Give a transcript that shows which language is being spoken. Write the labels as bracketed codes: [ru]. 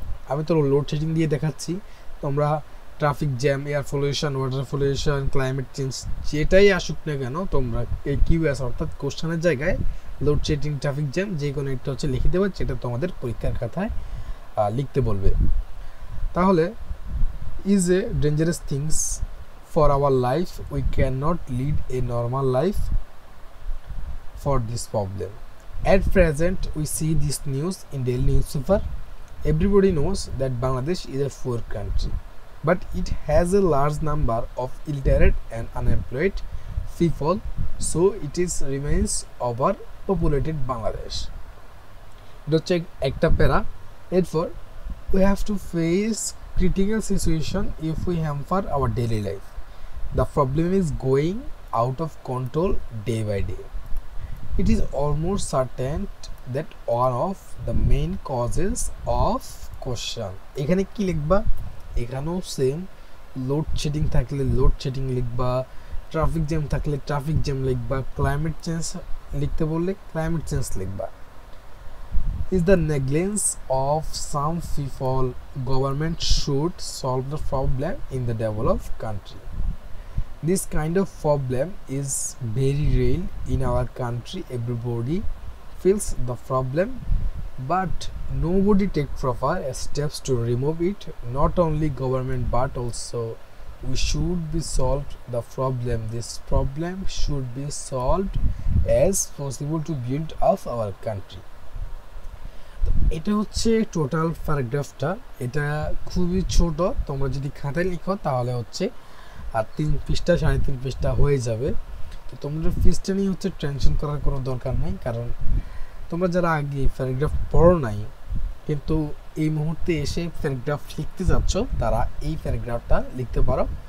[bn] আমি তো লোডশেডিং দিয়ে দেখাচ্ছি, তোমরা traffic jam, air pollution, water pollution, climate change যেটাই আসুক না কেন তোমরা এই কিউএস অর্থাৎ কোশ্চেনের জায়গায় লোডশেডিং, ট্রাফিক জ্যাম যে কোনো একটা হচ্ছে লিখে দেবে, যেটা তোমাদের পরীক্ষার খাতায় লিখতে বলবে। [en] তাহলে is a dangerous things for our life, we cannot lead a normal life for this problem. At present we see this news in daily newspaper. Everybody knows that Bangladesh is a poor country, but it has a large number of illiterate and unemployed people, so it is remains overpopulated Bangladesh. [bn] এটা হচ্ছে একটা প্যারা। এরপর [en] we have to face critical situation if we hamper our daily life. The problem is going out of control day by day. It is almost certain that one of the main causes of question. [bn] এখানে কি লিখবা, এখানেও same load shedding থাকলে load shedding লিখবা, traffic jam থাকলে traffic jam লিখবা, climate change লিখতে বললে ক্লাইমেট চেঞ্জ লিখবা। [en] Is the negligence of some people, government should solve the problem in the developed country. This kind of problem is very real in our country. Everybody feels the problem, but nobody take proper steps to remove it. Not only government but also we should be solved the problem. This problem should be solved as possible to build up our country. [bn] এটা হচ্ছে total প্যারাগ্রাফটা। এটা খুবই ছোট, তোমরা যদি খাতায় লিখো তাহলে হচ্ছে 3 পৃষ্ঠা 3.5 পৃষ্ঠা হয়ে যাবে। তো তোমরা পৃষ্ঠা নিয়ে হচ্ছে টেনশন করার কোনো দরকার নেই, কারণ তোমরা যারা আগে প্যারাগ্রাফ পড়ো নাই কিন্তু এই মুহূর্তে এসে প্যারাগ্রাফ লিখতে যাচ্ছ তারা এই প্যারাগ্রাফটা লিখতে পারো।